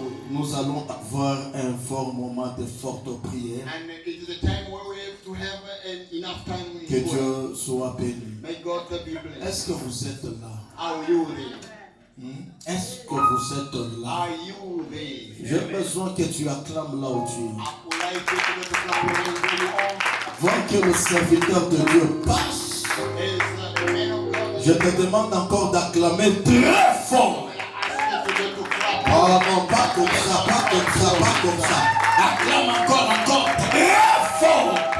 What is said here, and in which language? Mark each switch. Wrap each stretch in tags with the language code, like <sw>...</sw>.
<fr>Nous allons avoir un fort moment de forte prière.</fr> <en>And it is a time where we have to have enough time in</en> <fr>Que</fr> <en>prayer.</en> <fr>Dieu soit béni.</fr> <en>May God be blessed.</en> <fr>Est-ce que vous êtes là?</fr> <en>Are you there?</en> <fr>Est-ce que vous êtes là?</fr> <en>Are you there?</en> <fr>J'ai besoin que tu acclames là où tu es.</fr> <en>I would like you to clap your hands where you are.</en> <fr>Vois que le serviteur de Dieu passe.</fr> <en>As the man of God,</en> <fr>Je te demande encore d'acclamer très fort.</fr> <en>I ask you to clap.</en> <fr>Oh non, pas comme ça, pas comme ça, pas comme ça. Acclame encore très fort.</fr>